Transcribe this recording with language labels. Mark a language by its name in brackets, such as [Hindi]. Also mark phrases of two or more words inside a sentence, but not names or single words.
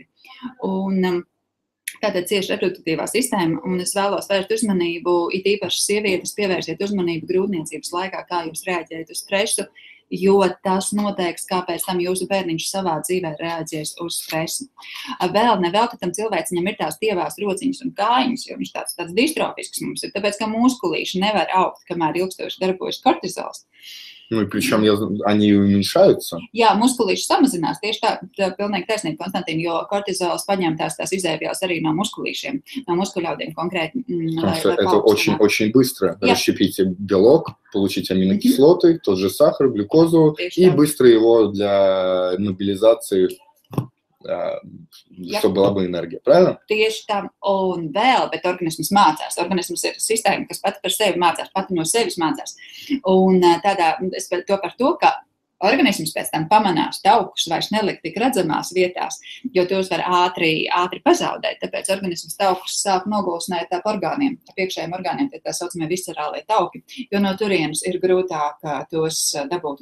[Latvian] Un tātad cieši reproduktīvā sistēma, un es vēlos vērst uzmanību, it īpaši sievietes pievērsiet uzmanību grūtniecības laikā, kā jūs reaģējat uz stresu, jo tas noteiks, kāpēc tam jūsu bērniņš savā dzīvē reaģēs uz stresu. Vēl nevelti tam cilvēciņam ir tās tievās rociņas un kājiņas, jo viņš tāds distrofisks mums ir, tāpēc, ka muskulīši nevar augt, kamēr ilgstoši darbojas kortizols. [Russian] Ну, и причем они уменьшаются. [Latvian] Jā, muskulīši samazinās, tieši tā pilnīgi taisnība, Konstantīna, jo kortizols paņem tās izēvielas arī no muskulīšiem, no muskuļaudiem konkrēti. [Russian] Это очень быстро расщепить белок, получить аминокислоты, тот же сахар, глюкозу, и быстро его для мобилизации, чтобы была бы энергия, правильно? [Latvian] Tieši tā, un vēl, bet organisms mācās. Organisms ir sistēma, kas pati par sevi mācās, pati no sevis mācās. Un tādā, es to par to, ka organisms pēc tam pamanās taukus vairs nelikt tik redzamās vietās, jo tos var ātri pazaudēt. Tāpēc organisms taukus sāk nogulsnēt ap orgāniem, ap iekšējiem orgāniem, tie tā saucamie viscerālie tauki, jo no turienes ir grūtāk tos dabūt.